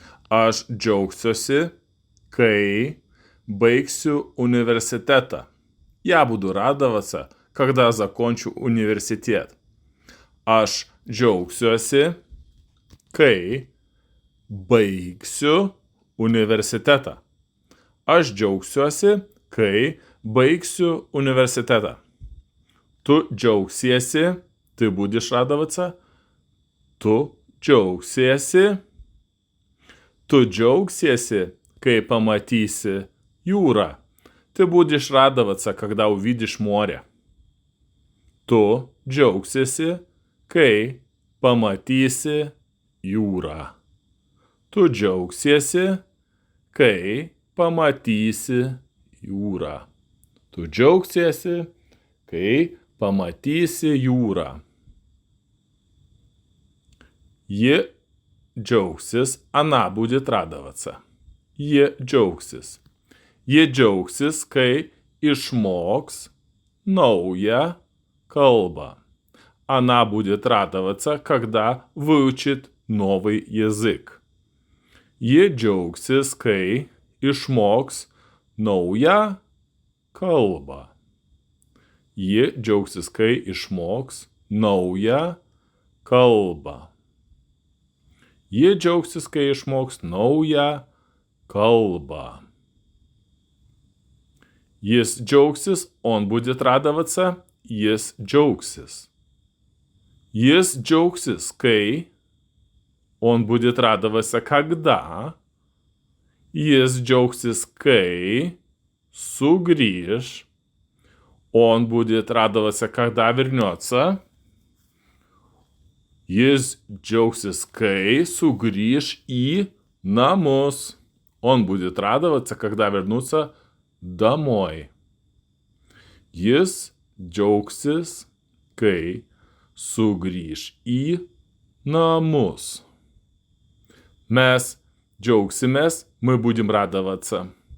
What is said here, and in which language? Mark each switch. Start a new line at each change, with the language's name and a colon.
Lithuanian: Aš džiaugsiuosi, kai baigsiu университета.
Russian: Я буду радоваться, когда закончу университет.
Lithuanian: Aš džiaugsiuosi, kai baigsiu universitetą. Aš džiaugsiuosi, kai baigsiu universitetą. Tu džiaugsiesi,
Russian: ты будешь радоваться.
Lithuanian: Tu džiaugsiesi. Tu džiaugsiesi, kai pamatysi jūrą.
Russian: Ты будешь радоваться, когда увидишь море.
Lithuanian: Tu džiaugsiesi, kai pamatysi jūrą. Tu džiaugsiesi, kai pamatysi jūrą. Tu džiaugsiesi, kai pamatysi jūrą. Ji džiaugsis,
Russian: она будет радоваться.
Lithuanian: Ji džiaugsis. Ji džiaugsis, kai išmoks naują kalbą.
Russian: Она будет радоваться, когда выучит новый язык.
Lithuanian: Ji džiaugsis, kai išmoks naują kalbą. Ji džiaugsis, kai išmoks naują kalbą. Ji džiaugsis, kai išmoks naują kalbą. Jis džiaugsis,
Russian: он будет радоваться,
Lithuanian: jis džiaugsis. Jis džiaugsis, kai
Russian: он будет радоваться, когда.
Lithuanian: Jis džiaugsis, kai сугриш.
Russian: Он будет радоваться, когда вернется.
Lithuanian: Jis džiaugsis, kai сугриш į namus.
Russian: Он будет радоваться, когда вернутся домой.
Lithuanian: Jis džiaugsis, kai sugrįš į namus. Mes džiaugsimės,
Russian: мы будем радоваться.